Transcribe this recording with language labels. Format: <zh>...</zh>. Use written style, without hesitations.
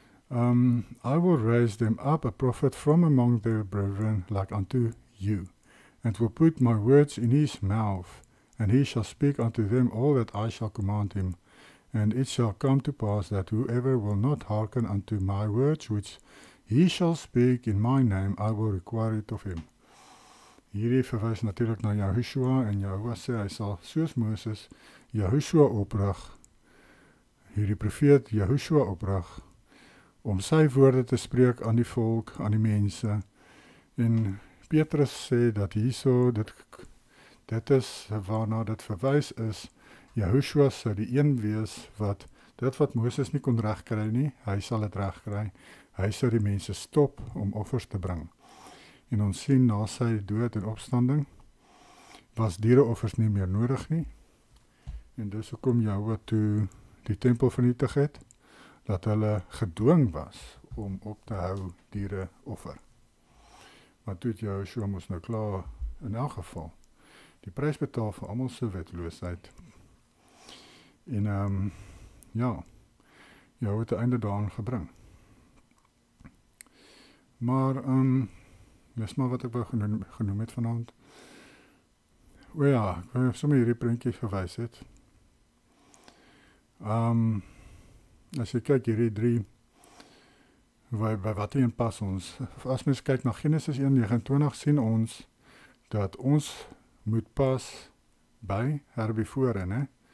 <en>I will raise them up a prophet from among their brethren like unto you, and will put my words in his mouth, and he shall speak unto them all that I shall command him. And it shall come to pass that whoever will not hearken unto my words, which he shall speak in my name, I will require it of him.</en> <af>Hierdie verwys natuurlik na Yahushua, en Jahoua sê, hy sal soos Moses Yahushua oprig, hierdie profeet Yahushua oprig, om sy woorde te spreek aan die volk, aan die mense. En Petrus sê dat hierso, dit is waarna dit verwys is, Yahushua sal die een wees wat, dit wat Moses nie kon regkry nie, hy sal dit regkry, hy sal die mense stop om offers te bring. En ons sien na sy dood en opstanding, was diereoffers nie meer nodig nie, en dus hoekom Jahoua toe die tempel vernietig het, dat hulle gedwing was om op te hou diereoffer. Maar toe het Joshua moes nou klaar in elk geval die prys betaal vir almal se wetloosheid. En ja, Jahoua het 'n einde daaraan gebring. Maar dis maar wat ek wou genoem het vanaand. O ja, ek wou sommer hierdie prentjie verwys het. As jy kyk hierdie 3, by wat hierin pas ons, as mens kyk na Genesis 1:29, sien ons, dat ons moet pas by herbivore, né?</af>